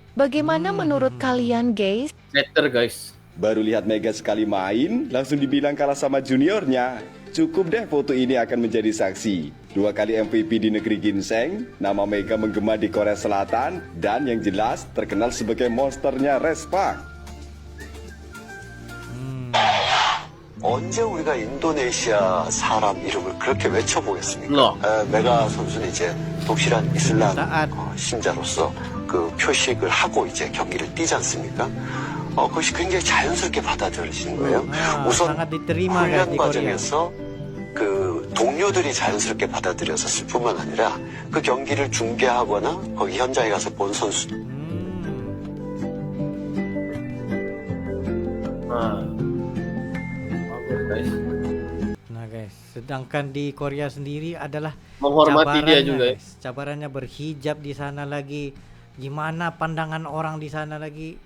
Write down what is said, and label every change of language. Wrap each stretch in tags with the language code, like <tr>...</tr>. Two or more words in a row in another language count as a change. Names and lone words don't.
<id>Bagaimana menurut kalian guys? Setter guys. Baru lihat Mega sekali main, langsung dibilang kalah sama juniornya. Cukup deh foto ini akan menjadi saksi. 2 kali MVP di negeri ginseng, nama Mega menggema di Korea Selatan, dan yang jelas terkenal sebagai monsternya Respa.</id> <ko>언제 우리가 인도네시아 사람 이름을 그렇게 외쳐보겠습니까? 메가 선수는 이제 독실한 이슬람 신자로서 그 표식을 하고 이제 경기를 뛰지 않습니까? 그것이 굉장히 자연스럽게 받아들여지는 거예요. 우선 훈련 과정에서 그 동료들이 자연스럽게 받아들였었을 뿐만 아니라 그 경기를 중계하거나 거기 현장에 가서 본 선수.</ko> <id>Nah guys, sedangkan di Korea sendiri adalah menghormati dia juga. Guys, cabarannya berhijab di sana lagi. Gimana pandangan orang di sana lagi?</id>